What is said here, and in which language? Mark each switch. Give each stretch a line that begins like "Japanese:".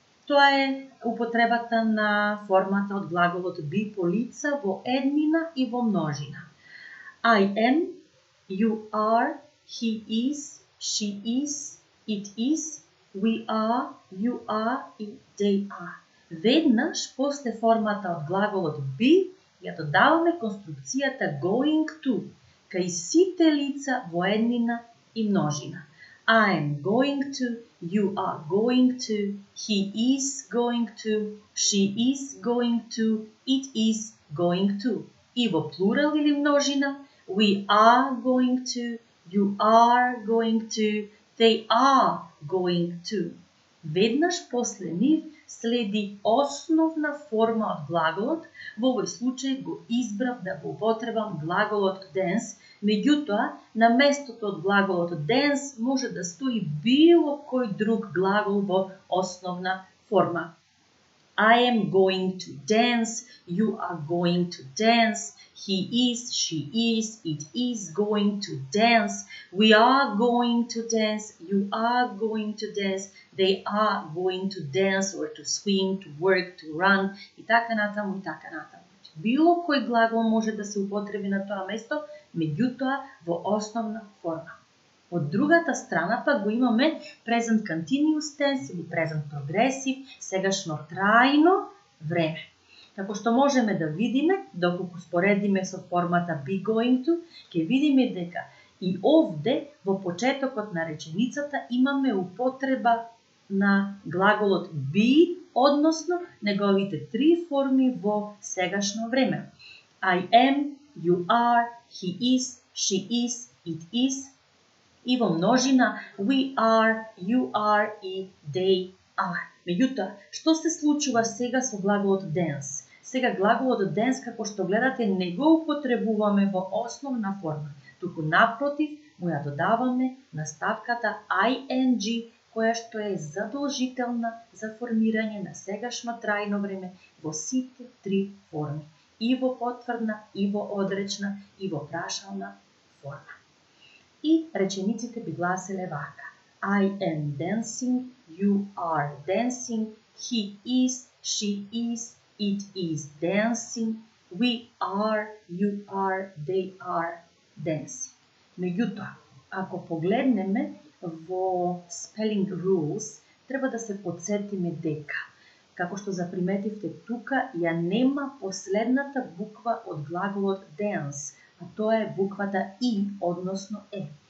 Macedonian: Тоа е употребата на формата од глаголот be по лица во еднина и во множина.
English: I am, you are, he is, she is, it is, we are, you are и they are.
Macedonian: Веднаш после формата од глаголот be ја додаваме конструкцијата going to кај сите лица во еднина и множина.
English: I am going to, you are going to, he is going to, she is going to, it is going to.
Macedonian: И во плурал или множина,
English: we are going to,
Macedonian: you are going to, they are going to. Веднаш после нив следи основна форма од глаголот, во овој случај го избрав да го употребам глаголот dance, меѓутоа на местото од глаголот dance може да стои било кој друг глагол во основна форма.
English: I am going to dance, you are going to dance, he is, she is, it is going to dance, we are going to dance, you are going to dance, they are going to dance or to swim, to work, to run
Macedonian: и така натаму и така натаму. Било кој глагол може да се употреби на тоа место, меѓутоа во основна форма. Од другата страна пак го имаме present continuous tense или present progressive, сегашно трајно време. Како што можеме да видиме, доколку споредиме со формата be going to, ќе видиме дека и овде во почетокот на реченицата имаме употреба на глаголот be, односно неговите три форми во сегашно време.
English: I am, you are, he is, she is, it is.
Macedonian: И во множина
English: we are, you are и they are.
Macedonian: Меѓутоа, што се случува сега со глаголот dance? Сега глаголот dance, како што гледате, не го употребуваме во основна форма, туку напротив му ја додаваме наставката ing, која што е задолжителна за формирање на сегашно трајно време во сите три форми, и во потврдна, и во одречна, и во прашална форма. И речениците би гласеле вака.
English: I am dancing, you are dancing, he is, she is, it is dancing, we are, you are, they are dancing. Меѓутоа,
Macedonian: Ако погледнеме во spelling rules, треба да се подсетиме дека, како што заприметивте тука, ја нема последната буква од глаголот dance, а тоа е буквата и, односно е.